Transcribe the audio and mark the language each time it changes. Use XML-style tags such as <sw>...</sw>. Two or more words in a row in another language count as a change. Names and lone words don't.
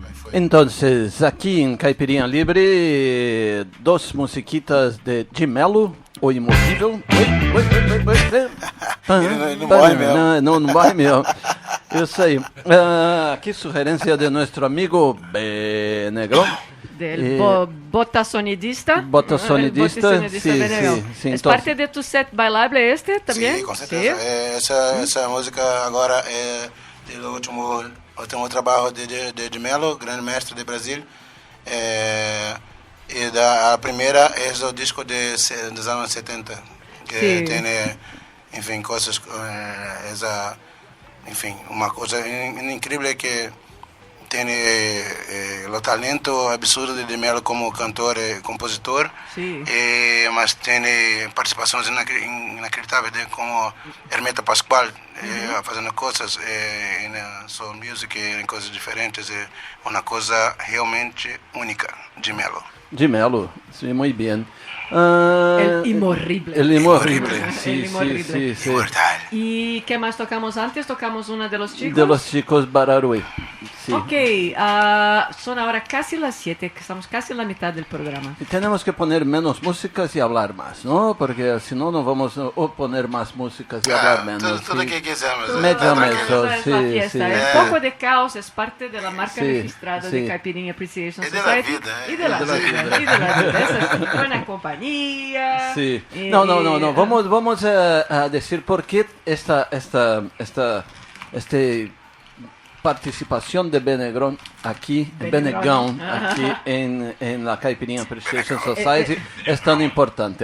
<es>Entonces, aquí en Caipirinha Libre, dos musiquitas de Jim Mello, O Imorrível.</es> <pt>Não morre mesmo. Isso aí. Aqui sugerência de nosso amigo Benegrão.</pt> <es>Del bota sonidista. Bota sonidista, sí. ¿Es parte de tu set bailable este también? Sí, con certeza.</es> <pt>Essa música agora é do último trabalho de Mello, grande mestre de Brasil. E a primeira é do disco dos anos 70, que tem, enfim, coisas, enfim, uma coisa incrível que tem o talento absurdo de Mello como cantor e compositor, mas tem participações inacreditáveis como Hermeto Pascoal, fazendo coisas em</pt> <en>soul music,</en> <pt>em coisas diferentes, é uma coisa realmente única de Mello. De Mello, sim, muito bem.</pt> <es>El Imorrible. El Imorrible, sí, sí. ¿Y qué más tocamos antes? Tocamos una de los chicos. De los chicos Bararui. Sí. Ok, son ahora casi las 7, estamos casi en la mitad del programa. Y tenemos que poner menos músicas y hablar más, ¿no? Porque si no, no vamos a poner más músicas y hablar menos.</es> <pt>Tudo que quisermos.</pt> <es>Sí. Un poco de caos es parte de la marca registrada de Caipirinha Appreciation Society. Y de la vida. Esa es buena compañía. Sí. No. Vamos a decir por qué esta participación de Benegão aquí en la Caipirinha Appreciation Society es tan importante.</es>